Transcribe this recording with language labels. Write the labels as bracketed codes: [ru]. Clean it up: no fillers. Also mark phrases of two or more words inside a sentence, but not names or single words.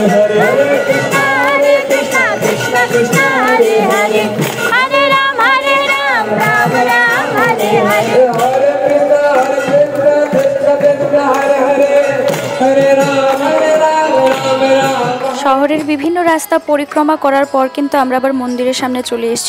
[sa] हरे हरे कृष्ण कृष्ण कृष्ण हरे हरे हरे राम राम राम हरे हरे हरे कृष्ण कृष्ण कृष्ण हरे हरे हरे राम राम राम। [bn] শহরের বিভিন্ন রাস্তা পরিক্রমা করার পর কিন্তু আমরা আবার মন্দিরের সামনে চলে এসেছি।